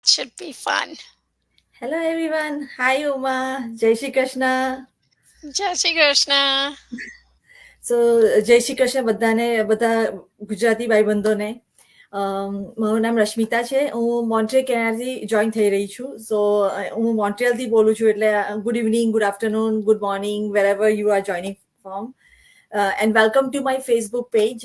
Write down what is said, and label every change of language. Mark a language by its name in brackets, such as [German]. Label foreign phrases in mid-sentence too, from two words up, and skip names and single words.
[English] Should be fun. Hello everyone. [Hindi] Hi Uma. जय श्री कृष्ण. जय श्री कृष्ण. [Gujarati] So જય શ્રી કૃષ્ણ બધા ગુજરાતી ભાઈબંધોને. મારું નામ રશ્મિતા છે. હું મોન્ટ્રિયલ કેનેડાથી જોઈન થઈ રહી છું. સો હું મોન્ટ્રિયલથી બોલું છું, એટલે [English] good evening, good afternoon, good morning, wherever you are joining from. And welcome to my Facebook page.